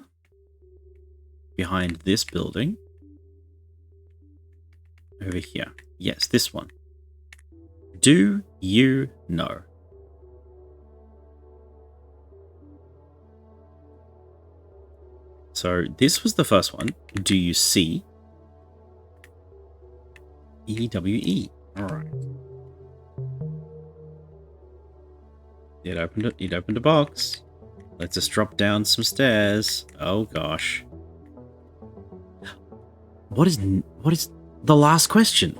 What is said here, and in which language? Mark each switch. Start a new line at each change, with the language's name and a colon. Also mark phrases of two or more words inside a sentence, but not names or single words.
English: Behind this building. Over here. Yes, this one. Do you know? So this was the first one. Do you see? E-W-E. Alright. It opened a box. Let's just drop down some stairs. Oh gosh. What is the last question?